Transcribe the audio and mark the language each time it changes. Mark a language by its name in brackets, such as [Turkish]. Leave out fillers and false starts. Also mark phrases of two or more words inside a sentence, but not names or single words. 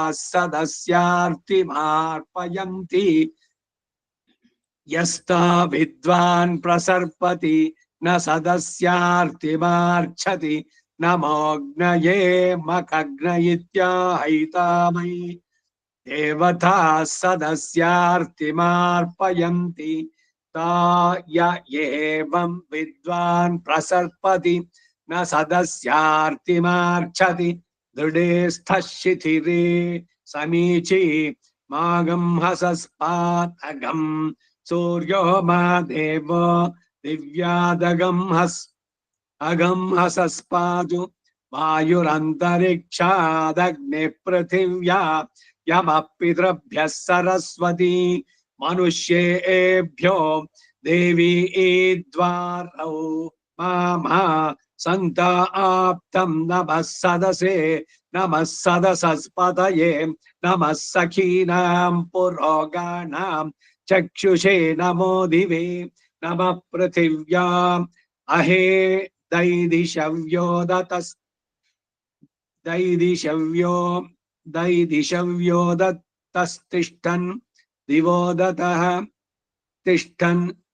[Sanskrit] ಸದಸ್ಯಾರ್ತಿಮಾರ್ಪಯಂತಿ ಯಸ್ತಾ ವಿದ್ವಾನ್ ಪ್ರಸರ್ಪತಿ ನ ಸದಸ್ಯಾರ್ತಿಮಾರ್ಚ್ಛತಿ ನಮೋಗ್ನಯೇ ಮಖಗ್ನ ಇತ್ಯಾಹೈತಾಮೈ ದೇವತಾ ಸದಸ್ಯಾರ್ತಿಮಾರ್ಪಯಂತಿ ತಾ ಯ ಏವಂ ವಿದ್ವಾನ್ ಪ್ರಸರ್ಪತಿ ನ ಸದಸ್ಯಾರ್ತಿಮಾರ್ಚ್ಛತಿ ದೃಢೇ ಸ್ಥಿತಿರೇ ಸಮೀಚಿ ಮಾಗಂ ಹಸಸ್ಪಾತಗಂ ಸೂರ್ಯೋ ಮಾ ದೇವೋ ದಿವ್ಯಾದಗಂ ಅಗಂ ಹಸಸ್ಪಾದು ವಾಯುರಂತರಿಕ್ಷಾದಗ್ನಿ ಪೃಥಿವ್ಯಾ ಯಮ ಪಿತೃಭ್ಯಃ ಸರಸ್ವತಿ ಮನುಷ್ಯೇಭ್ಯೋ ದೇವಿ ದ್ವಾರೌ ಮಾಮಾ ಸಂತ ಆಪ್ತಂ ನಮಃ ಸದಸೆ ನಮಃ ಸದಸಸ್ಪತಯೇ ನಮಃ ಸಖೀನಾಂ ಪುರೋಗಾನಾಂ ಚಕ್ಷುಷೇ ನಮೋ ದಿವೆ ನಮಃ ಪೃಥಿವ್ಯಾಂ ಅಹೇ ದೈದಿಶವ್ಯೋ ದತ್ತಸ್ತಿಷ್ಠನ್ ದಿವೋ ದತಃ ತಿಷ್ಠನ್